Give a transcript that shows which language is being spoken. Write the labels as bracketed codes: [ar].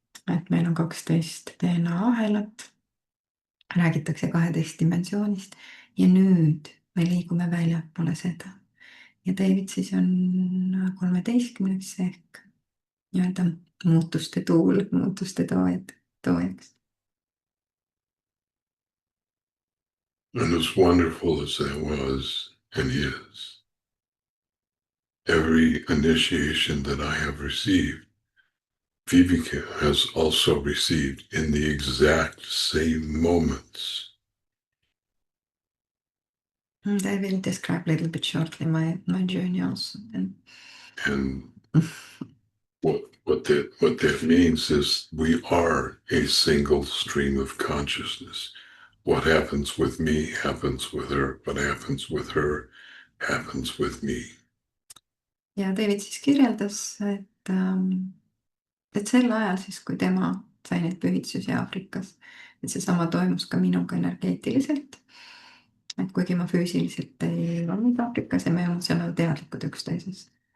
[et] Et meil on 12 DNA ahelat, räägitakse 12 dimensioonist ja nüüd me liigume väljapoole seda. Ja David siis on 13 ehk nii-öelda muutuste tuul, muutuste toojaks. [en] And as wonderful as that was and is, every initiation that I have received, Viveka has also received in the exact same moments. I will describe a little bit shortly my journey also. And what that means is we are a single stream of consciousness. What happens with me happens with her. What happens with her happens with me. [et] Ja David siis kirjeldas, et sel ajal siis, kui tema sai neid pühitsusi Aafrikas, et seesama toimus ka minuga energeetiliselt. Et kuigi ma füüsiliselt ei olnud Aafrikas ja me ei olnud seal teadlikud üksteisest.